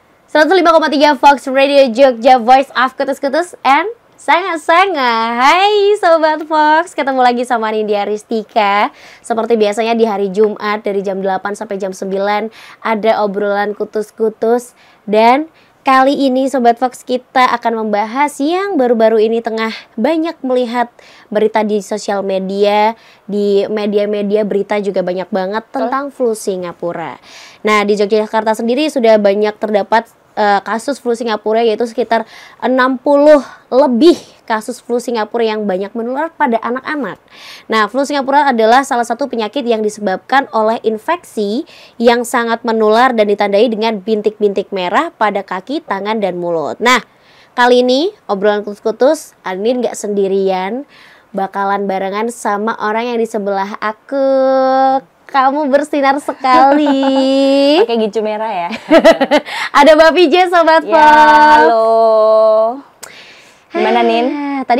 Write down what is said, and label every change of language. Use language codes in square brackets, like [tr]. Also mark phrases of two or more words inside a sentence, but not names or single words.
[id] 105,3 Fox Radio Jogja, [en] Voice of Kutus-Kutus and Sanga-Sanga. [id] Hai Sobat Fox, ketemu lagi sama Nindya Ristika. Seperti biasanya di hari Jumat dari jam 8 sampai jam 9 ada obrolan kutus-kutus. Dan kali ini Sobat Fox kita akan membahas yang baru-baru ini tengah banyak melihat berita di sosial media. Di media-media berita juga banyak banget tentang flu Singapura. Nah, di Yogyakarta sendiri sudah banyak terdapat kasus flu Singapura, yaitu sekitar 60 lebih kasus flu Singapura yang banyak menular pada anak-anak. Nah, flu Singapura adalah salah satu penyakit yang disebabkan oleh infeksi yang sangat menular dan ditandai dengan bintik-bintik merah pada kaki, tangan, dan mulut. Nah, kali ini obrolan kutus-kutus, Anin gak sendirian, bakalan barengan sama orang yang di sebelah aku. Kamu bersinar sekali. Pakai gincu merah ya. Ada Mbak PJ, Sobat Fox. Halo. Gimana Nin? Tadi